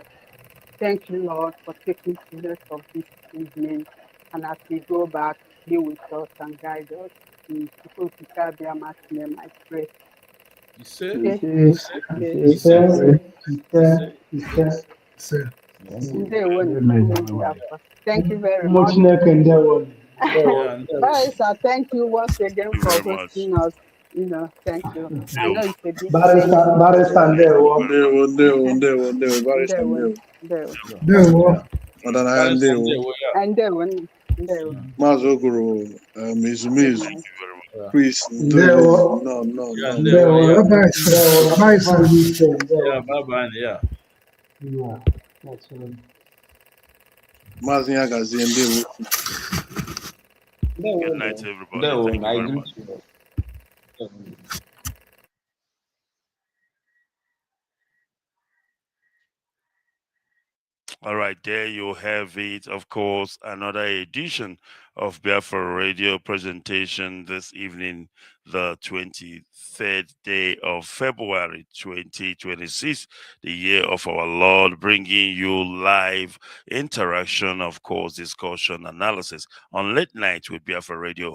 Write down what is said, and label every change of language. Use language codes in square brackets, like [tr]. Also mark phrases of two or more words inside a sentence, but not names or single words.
[en] Thank you, Lord, for taking place of this evening. And as we go back, be with us and guide us. In Chukwu Okike Abiyama's name, I pray. [ig] Ise, [en] Sir. Thank you very [ig] ụmụ [en] much. [ig] Chineke ndewo. [en] Barrister, thank you once again Thank you for very much. hosting us. Thank you. I know it's a bit [ig] Barrister ndewo. Ndewo, Barrister ndewo. Ndewo. Ọdịnaya ndewo. Ndewo. Maazị Oguru, Ezumezu, [en] Good night. Chris, [ig] Ndewo. [en] no. [ig] Ndewo. Rabbi sir. [en] Yeah, bye-bye. Yeah. [ig] Maazị Nyagazie ndewo. [en] Good night, everybody. Thank you very much. All right, there you have it. Of course, another edition of Biafra Radio presentation this evening, the 23rd day of February 2026, the year of our Lord, bringing you live interaction, of course, discussion, analysis on Late Night with Biafra Radio.